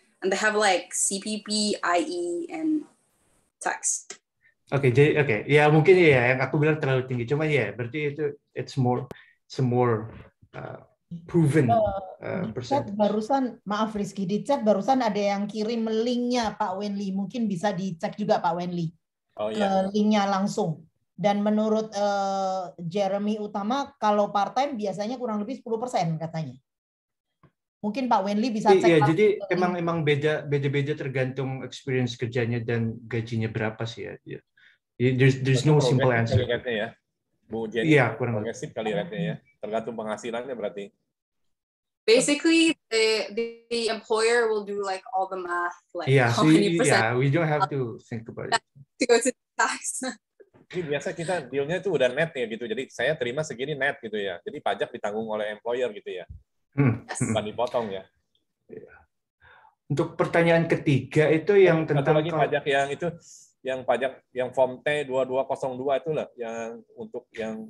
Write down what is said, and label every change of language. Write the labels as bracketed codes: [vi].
[en] And they have like CPP, IE, and tax. [id] Oke, jadi ya mungkin ya yang aku bilang terlalu tinggi. Cuma ya berarti itu [en] it's more proven. [id] Di chat barusan, maaf Rizky, di chat barusan ada yang kirim linknya Pak Wenli. Mungkin bisa dicek juga Pak Wenli. Oh iya. Linknya langsung. Dan menurut Jeremy Utama, kalau part-time biasanya kurang lebih 10% katanya. Mungkin Pak Wenli bisa cek. Iya, jadi emang beda-beda tergantung experience kerjanya dan gajinya berapa sih ya. [en] There's no simple answer. [id] Ya, Bu Jenny. Iya, kurang progresif kali rate-nya ya. Tergantung penghasilannya berarti. [en] Basically, the employer will do like all the math, like how many percent. Yeah, we don't have to think about it. To go to tax. [id] Jadi biasa kita deal-nya itu udah net ya gitu. Jadi saya terima segini net gitu ya. Jadi pajak ditanggung oleh employer gitu ya. Bukan dipotong ya. Untuk pertanyaan ketiga itu yang tentang lagi pajak yang itu, yang pajak yang form T 2202 itu lah yang untuk yang